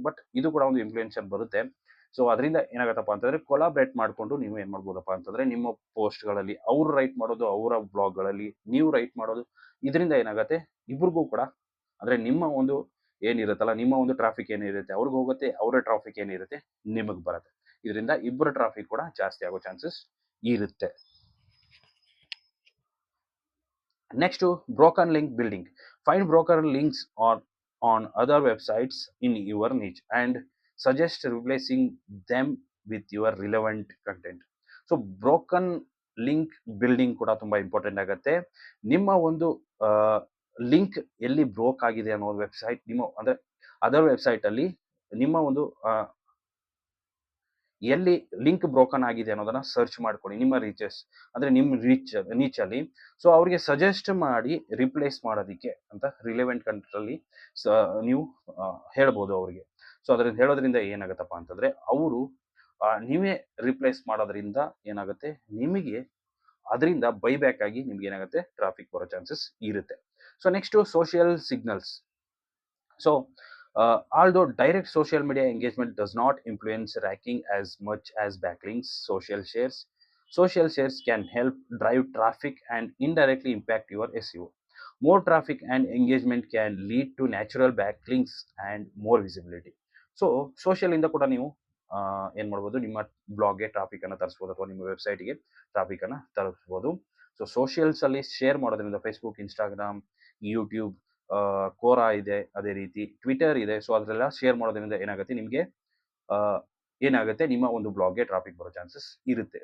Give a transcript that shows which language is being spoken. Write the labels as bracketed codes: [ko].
[kn] But ಇದು ಕೂಡ ಒಂದು ಇನ್ಫ್ಲೂಯೆನ್ಸರ್ ಬರುತ್ತೆ. ಸೊ ಅದರಿಂದ ಏನಾಗತ್ತಪ್ಪ ಅಂತಂದ್ರೆ ಕೊಲಾಬ್ರೇಟ್ ಮಾಡ್ಕೊಂಡು ನೀವು ಏನ್ ಮಾಡ್ಬೋದಪ್ಪ ಅಂತಂದ್ರೆ ನಿಮ್ಮ ಪೋಸ್ಟ್ಗಳಲ್ಲಿ ಅವ್ರು ರೈಟ್ ಮಾಡೋದು, ಅವರ ಬ್ಲಾಗ್ಗಳಲ್ಲಿ ನೀವು ರೈಟ್ ಮಾಡೋದು, ಇದರಿಂದ ಏನಾಗುತ್ತೆ ಇಬ್ರಿಗೂ ಕೂಡ ಅಂದ್ರೆ ನಿಮ್ಮ ಒಂದು ಏನಿರುತ್ತಲ್ಲ, ನಿಮ್ಮ ಒಂದು ಟ್ರಾಫಿಕ್ ಏನಿರುತ್ತೆ ಅವ್ರಿಗೆ ಹೋಗುತ್ತೆ, ಅವರ ಟ್ರಾಫಿಕ್ ಏನಿರುತ್ತೆ ನಿಮಗೆ ಬರುತ್ತೆ. ಇದರಿಂದ ಇಬ್ಬರ ಟ್ರಾಫಿಕ್ ಕೂಡ ಜಾಸ್ತಿ ಆಗೋ ಚಾನ್ಸಸ್ ಇರುತ್ತೆ. [en] Next to broken link building. Find broken links on other websites in your niche and suggest replacing them with your relevant content. [kn] So broken link building ಕೂಡ ತುಂಬಾ ಇಂಪಾರ್ಟೆಂಟ್ ಆಗುತ್ತೆ. ನಿಮ್ಮ ಒಂದು ಲಿಂಕ್ ಎಲ್ಲಿ ಬ್ರೋಕ್ ಆಗಿದೆ ಅನ್ನೋ ವೆಬ್ಸೈಟ್, ನಿಮ್ಮ ಅಂದ್ರೆ ಅದರ್ ವೆಬ್ಸೈಟ್ ಅಲ್ಲಿ ನಿಮ್ಮ ಒಂದು ಎಲ್ಲಿ ಲಿಂಕ್ ಬ್ರೋಕನ್ ಆಗಿದೆ ಅನ್ನೋದನ್ನ ಸರ್ಚ್ ಮಾಡ್ಕೊಳ್ಳಿ ನಿಮ್ಮ ರೀಚಸ್ ಅಂದ್ರೆ ನಿಮ್ಮ ನೀಚ್ ಅಲ್ಲಿ. ಸೊ ಅವ್ರಿಗೆ ಸಜೆಸ್ಟ್ ಮಾಡಿ ರಿಪ್ಲೇಸ್ ಮಾಡೋದಿಕ್ಕೆ ಅಂತ ರಿಲೆವೆಂಟ್ ಕಂಟೆಂಟ್ ಅಲ್ಲಿ ನೀವು ಹೇಳ್ಬೋದು ಅವರಿಗೆ. ಸೊ ಅದರಿಂದ ಹೇಳೋದ್ರಿಂದ ಏನಾಗುತ್ತಪ್ಪ ಅಂತಂದ್ರೆ ಅವರು ನೀವೇ ರಿಪ್ಲೇಸ್ ಮಾಡೋದ್ರಿಂದ ಏನಾಗುತ್ತೆ, ನಿಮಗೆ ಅದರಿಂದ ಬೈಬ್ಯಾಕ್ ಆಗಿ ನಿಮ್ಗೆ ಏನಾಗುತ್ತೆ, ಟ್ರಾಫಿಕ್ ಬರೋ ಚಾನ್ಸಸ್ ಇರುತ್ತೆ. So next social signals. [en] So although direct social media engagement does not influence ranking as much as backlinks, social shares can help drive traffic and indirectly impact your SEO. More traffic and engagement can lead to natural backlinks and more visibility. [kn] So social ಇಂದ ಕೂಡ ನೀವು ಏನ್ ಮಾಡ್ಬೋದು, ನಿಮ್ಮ ಬ್ಲಾಗ್ಗೆ traffic ಅನ್ನ ತರಿಸ್ಬೋದು ಅಥವಾ ನಿಮ್ಮ ವೆಬ್ಸೈಟ್ಗೆ ಟ್ರಾಫಿಕ್ ಅನ್ನ ತರಿಸ್ಬೋದು. ಸೊ ಸೋಷಿಯಲ್ಸ್ ಅಲ್ಲಿ ಶೇರ್ ಮಾಡೋದ್ರಿಂದ ಫೇಸ್ಬುಕ್, ಇನ್ಸ್ಟಾಗ್ರಾಮ್, ಯೂಟ್ಯೂಬ್, ಕೋರಾ ಇದೆ, ಅದೇ ರೀತಿ ಟ್ವಿಟರ್ ಇದೆ. ಸೊ ಅದರೆಲ್ಲ ಶೇರ್ ಮಾಡೋದ್ರಿಂದ ಏನಾಗುತ್ತೆ, ನಿಮಗೆ ಏನಾಗುತ್ತೆ, ನಿಮ್ಮ ಒಂದು ಬ್ಲಾಗ್ಗೆ ಟ್ರಾಫಿಕ್ ಬರೋ ಚಾನ್ಸಸ್ ಇರುತ್ತೆ.